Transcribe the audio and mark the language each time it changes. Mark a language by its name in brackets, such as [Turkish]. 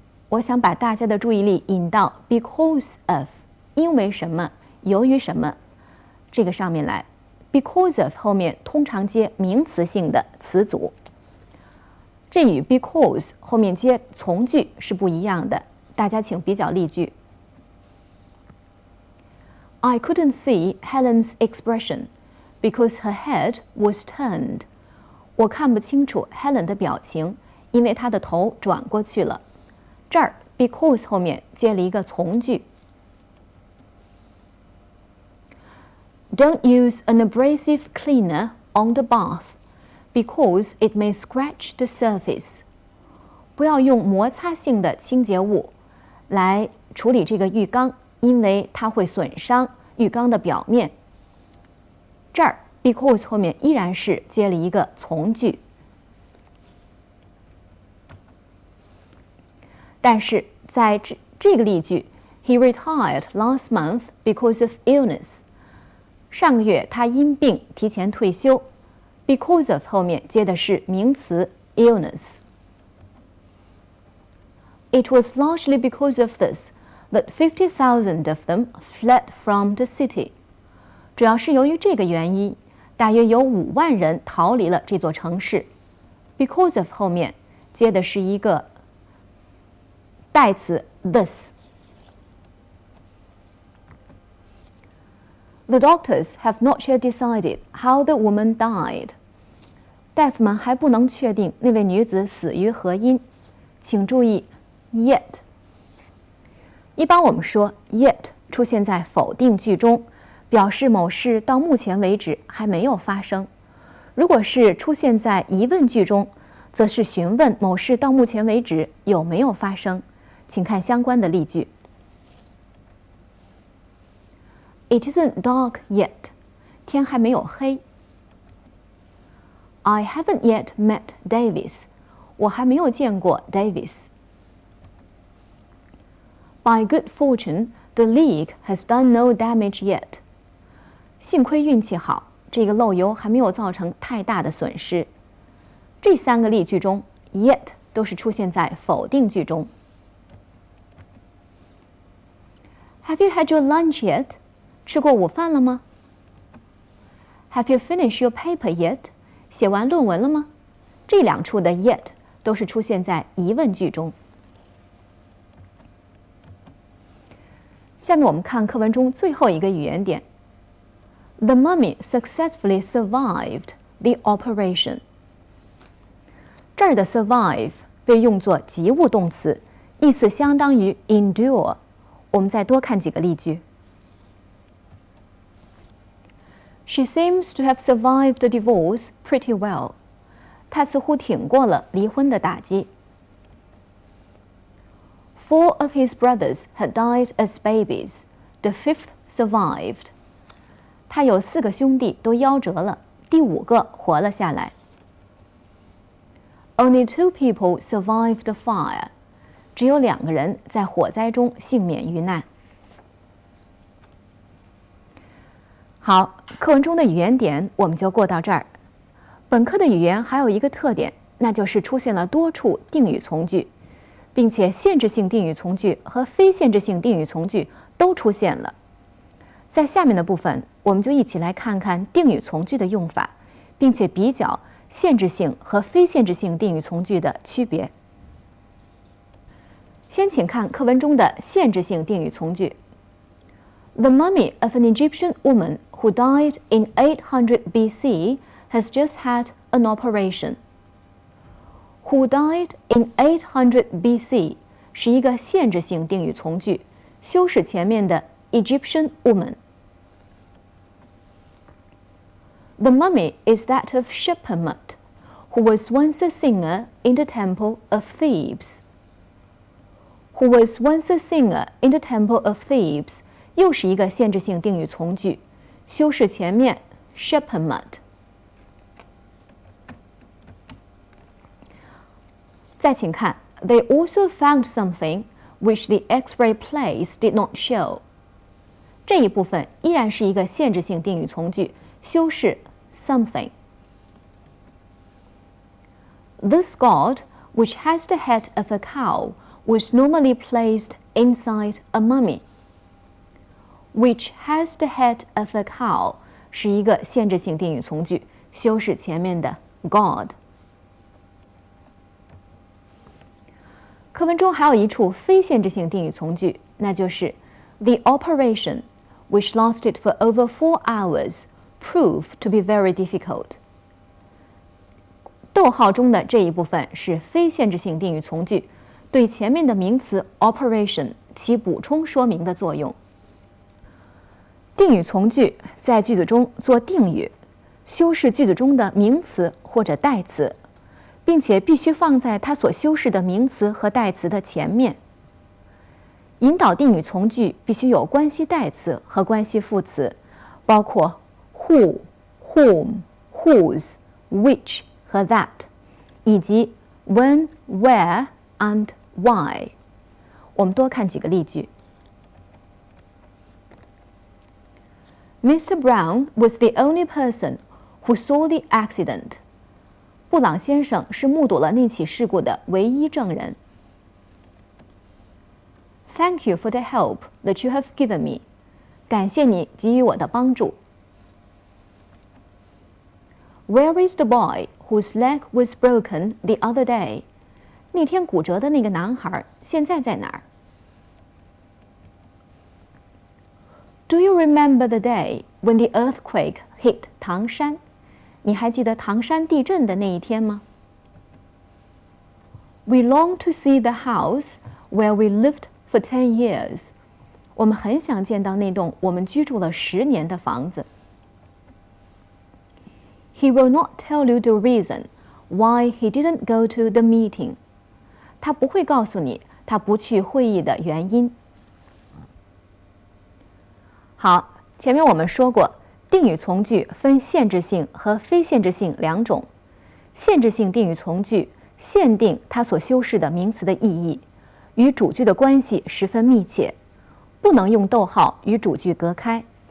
[Chinese] 我想把大家的注意力引到 because of 因为什么由于什么这个上面来。 because of 后面通常接名词性的词组，这与 because 后面接从句是不一样的。大家请比较例句。 [English] I couldn't see Helen's expression because her head was turned. [Chinese] 我看不清楚 Helen 的表情，因为她的头转过去了。这儿 because 后面接了一个从句。 [English] Don't use an abrasive cleaner on the bath because it may scratch the surface. [Chinese] 不要用摩擦性的清洁物来处理这个浴缸，因为它会损伤浴缸的表面。这儿 because 后面依然是接了一个从句。但是在这个例句 [English] He retired last month because of illness. [Chinese] 上个月他因病提前退休。because of 后面接的是名词 illness. [English] It was largely because of this that 50,000 of them fled from the city. [Chinese] 主要是由于这个原因，大约有5万人逃离了这座城市。 because of 后面接的是一个代词 this. [English] The doctors have not yet decided how the woman died. [Chinese] 大夫们还不能确定那位女子死于何因。请注意 yet。一般我们说 yet 出现在否定句中，表示某事到目前为止还没有发生。如果是出现在疑问句中，则是询问某事到目前为止有没有发生。请看相关的例句。 [English] It isn't dark yet. [Chinese] 天还没有黑。 [English] I haven't yet met Davis. [Chinese] 我还没有见过 Davis. [English] By good fortune, the leak has done no damage yet. [Chinese] 幸亏运气好，这个漏油还没有造成太大的损失。这3个例句中 yet 都是出现在否定句中。 [English] Have you had your lunch yet? [Chinese] 吃过午饭了吗？ [English] Have you finished your paper yet? [Chinese] 写完论文了吗？这2处的 yet 都是出现在疑问句中。下面我们看课文中最后一个语言点。 [English] The mummy successfully survived the operation. [Chinese] 这儿的 survive 被用作及物动词，意思相当于 endure。我们再多看几个例句。 [English] She seems to have survived the divorce pretty well. [Chinese] 她似乎挺过了离婚的打击。 [English] Four of his brothers had died as babies. The fifth survived. [Chinese] 他有4个兄弟都夭折了，第5个活了下来。 [English] Only 2 people survived the fire. [Chinese] 只有2个人在火灾中幸免遇难。好，课文中的语言点我们就过到这儿。本课的语言还有一个特点，那就是出现了多处定语从句，并且限制性定语从句和非限制性定语从句都出现了。在下面的部分，我们就一起来看看定语从句的用法，并且比较限制性和非限制性定语从句的区别。先请看课文中的限制性定语从句。 [English] The mummy of an Egyptian woman who died in 800 BC has just had an operation. Who died in 800 BC [Chinese] 是一个限制性定语从句，修饰前面的 Egyptian woman. [English] The mummy is that of Sheppermut, who was once a singer in the temple of Thebes. Who was once a singer in the temple of Thebes [Chinese] 又是一个限制性定语从句，修饰前面 [English] Sheppermut。 [Chinese] 再请看 [English] They also found something which the X-ray plates did not show. [Chinese] 这一部分依然是一个限制性定语从句，修饰 something. [English] This god, which has the head of a cow, was normally placed inside a mummy. Which has the head of a cow [Chinese] 是一个限制性定语从句，修饰前面的 god。课文中还有一处非限制性定语从句，那就是 [English] The operation, which lasted for over 4 hours, proved to be very difficult. [Chinese] 逗号中的这一部分是非限制性定语从句，对前面的名词 operation 起补充说明的作用。定语从句在句子中做定语，修饰句子中的名词或者代词，并且必须放在它所修饰的名词和代词的前面。引导定语从句必须有关系代词和关系副词，包括 who, whom, whose, which 和 that， 以及 when, where and why。我们多看几个例句。 [English] Mr. Brown was the only person who saw the accident. [Chinese] 布朗先生是目睹了那起事故的唯一证人。 [English] Thank you for the help that you have given me. [Chinese] 感谢你给予我的帮助。 [English] Where is the boy whose leg was broken the other day? [Chinese] 那天骨折的那个男孩现在在哪儿？ [English] Do you remember the day when the earthquake hit 唐山？ [Chinese] 你还记得唐山地震的那一天吗？ [English] We long to see the house where we lived for 10 years. [Chinese] 我们很想见到那栋我们居住了10年的房子。 [English] He will not tell you the reason why he didn't go to the meeting. [Chinese] 他不会告诉你他不去会议的原因。好，前面我们说过，定语从句分限制性和非限制性2种。限制性定语从句限定它所修饰的名词的意义，与主句的关系十分密切，不能用逗号与主句隔开。